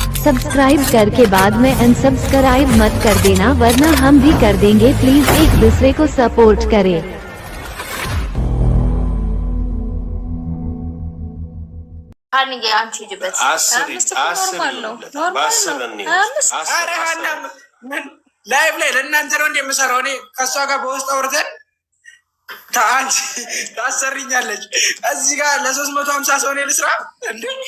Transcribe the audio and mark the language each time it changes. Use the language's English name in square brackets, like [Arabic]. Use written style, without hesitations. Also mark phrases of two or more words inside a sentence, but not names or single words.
[Hindi] सब्सक्राइब करके बाद में अनसब्सक्राइब मत कर देना वरना हम भी कर देंगे। प्लीज एक दूसरे को सपोर्ट करें। [Amharic] ላይቭ ላይ ለእናንተ ነው እንደምሰራው እኔ ከእሷ ጋር በውስጥ አውርተን ታሰርኛለች። እዚህ ጋር ለ350 ሰው ነው ልስራ እንዴ?